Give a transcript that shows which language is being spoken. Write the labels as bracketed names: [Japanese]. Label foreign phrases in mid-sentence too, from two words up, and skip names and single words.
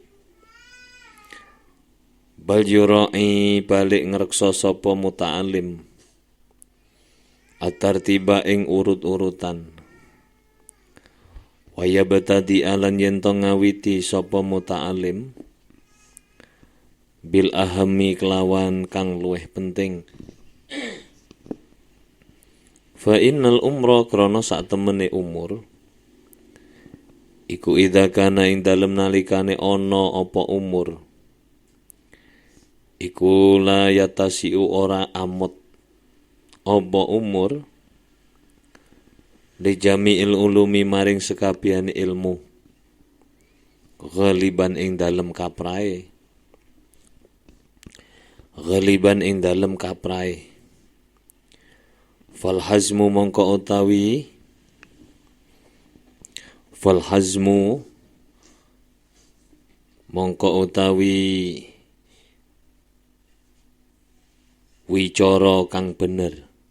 [Arabic] بل يراعي [Javanese] balik ngreksa sapa muta'alim at-tartiba ing urut-urutan. [Arabic] ويبتدئ [Javanese] alan yen to ngawiti sapa muta'alim [Arabic] بالأهم [Javanese] kelawan kang luwih penting. [Arabic] فإن العمر [Javanese] krana sak temene umur iku [Arabic] إذا كان [Javanese] ing dalem nalikane ana apa umur iku [Arabic] لا يتسع [Javanese] ora amot apa umur [Arabic] لجميع العلوم [Javanese] maring sekabehane ilmu ghaliban ing dalem kaprae [Arabic] فالحزم [Javanese] mongko utawi wicara kang bener